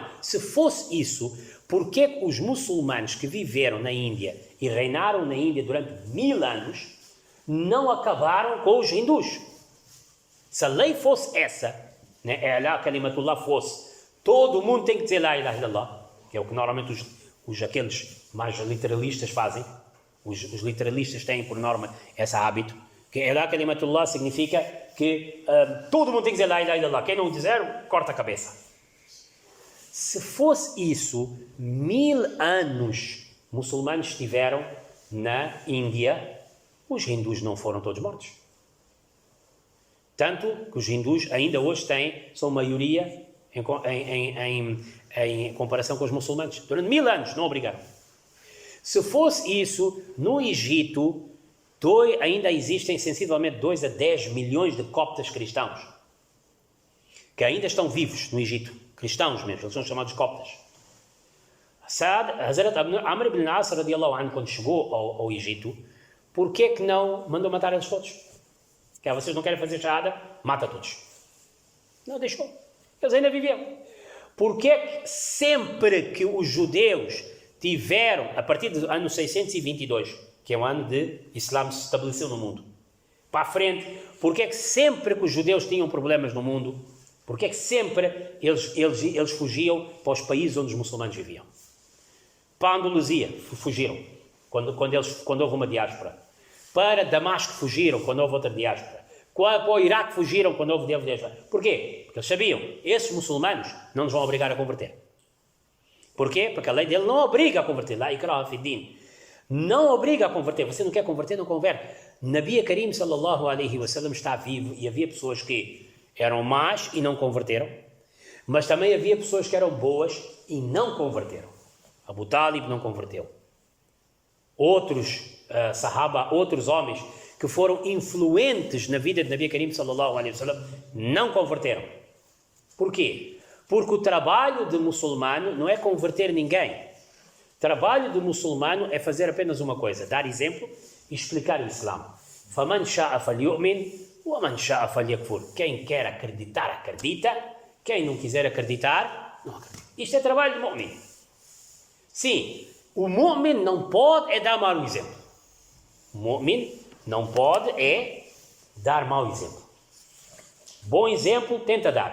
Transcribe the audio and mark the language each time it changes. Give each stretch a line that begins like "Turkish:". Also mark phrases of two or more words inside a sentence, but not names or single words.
Portuguese: Se fosse isso, por que os muçulmanos que viveram na Índia e reinaram na Índia durante 1000 anos não acabaram com os hindus? Se a lei fosse essa, né, a kalimatullah fosse, todo mundo tem que dizer
Arabic: لا إله إلا الله,
Portuguese: que é o que normalmente aqueles mais literalistas fazem. Os literalistas têm por norma esse hábito, que
Arabic: لا كلمة الله
Portuguese: significa que todo mundo tem que dizer
Arabic: لا إله إلا الله,
Portuguese: quem não dizer, corta a cabeça. Se fosse isso, 1000 anos muçulmanos estiveram na Índia, os hindus não foram todos mortos. Tanto que os hindus ainda hoje são maioria em comparação com os muçulmanos. Durante 1000 anos não obrigaram. Se fosse isso, no Egito, ainda existem sensivelmente 2 a 10 milhões de coptas cristãos, que ainda estão vivos no Egito. Cristãos mesmo, eles são chamados coptas. Hazrat Amr ibn al-As,
Arabic: رضي الله عنه,
Portuguese: quando chegou ao Egito, por que não mandou matar eles todos? Que vocês não querem fazer shahada? Mata todos. Não deixou. Eles ainda viviam. Porque sempre que os judeus tiveram, a partir do ano 622, que é o ano de Islã se estabeleceu no mundo, para a frente, porque é que sempre que os judeus tinham problemas no mundo, porque é que sempre eles fugiam para os países onde os muçulmanos viviam? Para a Andaluzia fugiram, quando houve uma diáspora. Para Damasco fugiram, quando houve outra diáspora. Para o Iraque fugiram, quando houve diáspora. Porquê? Porque eles sabiam, esses muçulmanos não nos vão obrigar a converter. Porquê? Porque a lei dele não obriga a converter.
Arabic: لا إكراه في الدين.
Portuguese: Não obriga a converter. Você não quer converter, não converte.
Arabic: نبي كريم صلى الله عليه وسلم
Portuguese: está vivo e havia pessoas que eram más e não converteram, mas também havia pessoas que eram boas e não converteram. Abu Talib não converteu. Outros sahaba, outros homens que foram influentes na vida de
Arabic: نبي كريم صلى الله عليه وسلم
Portuguese: não converteram. Porquê? Porque o trabalho de muçulmano não é converter ninguém. O trabalho de muçulmano é fazer apenas uma coisa, dar exemplo e explicar o Islã.
Arabic: فَمَنْ شَاءَ فَلْيُؤْمِنْ وَمَنْ شَاءَ فَلْيَكْفُرْ.
Portuguese: Quem quer acreditar, acredita. Quem não quiser acreditar, não acredita. Isto é trabalho de mu'min. Sim, o mu'min não pode dar mau exemplo. O mu'min não pode dar mau exemplo. Bom exemplo, tenta dar.